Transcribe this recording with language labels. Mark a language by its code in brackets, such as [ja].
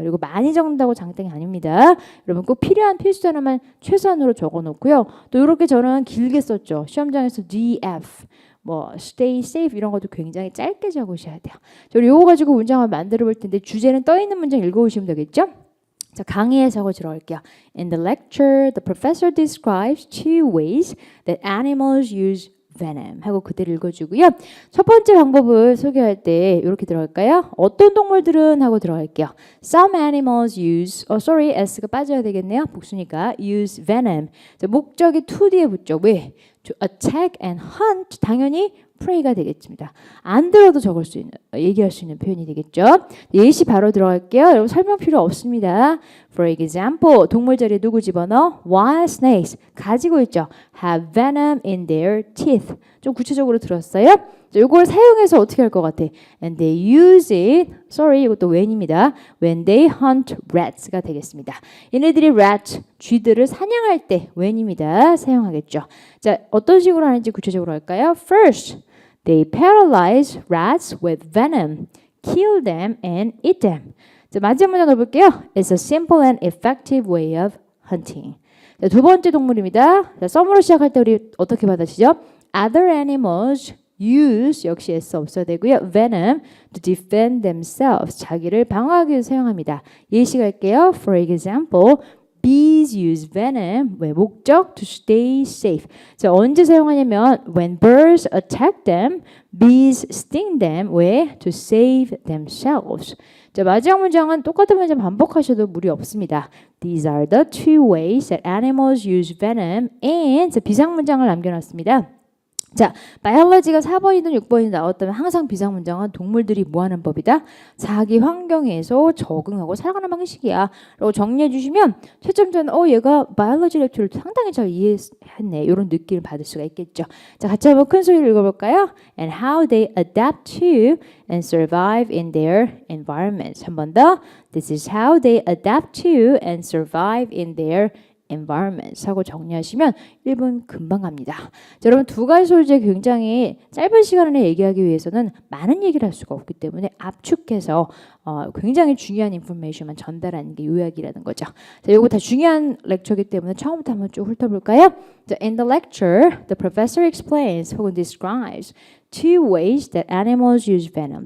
[ko] 그리고 많이 적는다고 장땡이 아닙니다. 여러분 꼭 필요한 필수 단어만 최소한으로 적어놓고요. 또 이렇게 저는 길게 썼죠. 시험장에서 DF 뭐 [en] stay safe [ko] 이런 것도 굉장히 짧게 적으셔야 돼요. 저 이거 가지고 문장을 만들어 볼 텐데 주제는 떠 있는 문장 읽어오시면 되겠죠? 자, 강의에 적어 들어갈게요. [en] In the lecture, the professor describes two ways that animals use venom [ko] 하고 그대로 읽어주고요. 첫 번째 방법을 소개할 때 이렇게 들어갈까요? 어떤 동물들은 하고 들어갈게요. [en] Some animals use, [ko] S가 빠져야 되겠네요. 복수니까 [en] use venom. [ko] 자, 목적이 to 뒤에 붙죠. 왜? [en] To attack and hunt. [ko] 당연히 prey가 되겠습니다. 안 들어도 얘기할 수 있는 표현이 되겠죠. 예시 바로 들어갈게요. 여러분 설명 필요 없습니다. [en] For example, [ko] 동물 자리에 누구 집어넣어? [en] Wild snakes. [ko] 가지고 있죠. [en] Have venom in their teeth. [ko] 좀 구체적으로 들었어요? 이걸 사용해서 어떻게 할 것 같아? [en] And they use it. [ko] 이것도 when입니다. [en] When they hunt rats [ko] 가 되겠습니다. 얘네들이 rat, 쥐들을 사냥할 때 when입니다. 사용하겠죠. 자, 어떤 식으로 하는지 구체적으로 할까요? [en] First, they paralyze rats with venom, kill them and eat them. [ko] 자, 마지막 문장 가볼게요. [en] It's a simple and effective way of hunting. [ko] 자, 두 번째 동물입니다. 자, 썸으로 시작할 때 우리 어떻게 받아시죠? [en] Other animals use [ko] 역시 S 없어야 되고요. [en] venom to defend themselves [ko] 자기를 방어하기 위해서 사용합니다. [en] 예시 갈게요. For example, bees use venom [ko] 왜 목적 [en] to stay safe. [ko] 자, 언제 사용하냐면 [en] when birds attack them, bees sting them [ko] 왜 [en] to save themselves. [ko] 자, 마지막 문장은 똑같은 문장 반복하셔도 무리 없습니다. [en] These are the two ways that animals use venom and [ko] 비상문장을 남겨놨습니다. 자, 바이올로지가 4번이든 6번이든 나왔다면 항상 비상문장은 동물들이 뭐하는 법이다? 자기 환경에서 적응하고 살아가는 방식이야 라고 정리해 주시면 채점자는 얘가 바이올로지 렉처를 상당히 잘 이해했네 이런 느낌을 받을 수가 있겠죠. 자, 같이 한번 큰 소리로 읽어볼까요? [en] And how they adapt to and survive in their environments. [ko] 한 번 더. [en] This is how they adapt to and survive in their environment [ko] 하고 정리하시면 1분 금방 갑니다. 자, 여러분 두 가지 소재 굉장히 짧은 시간에 얘기하기 위해서는 많은 얘기를 할 수가 없기 때문에 압축해서 굉장히 중요한 인포메이션만 전달하는 게 요약이라는 거죠. 자, 이거 다 중요한 렉처이기 때문에 처음부터 한번 쭉 훑어볼까요? 자, [en] in the lecture, the professor explains [ko] 혹은 [en] describes two ways that animals use venom.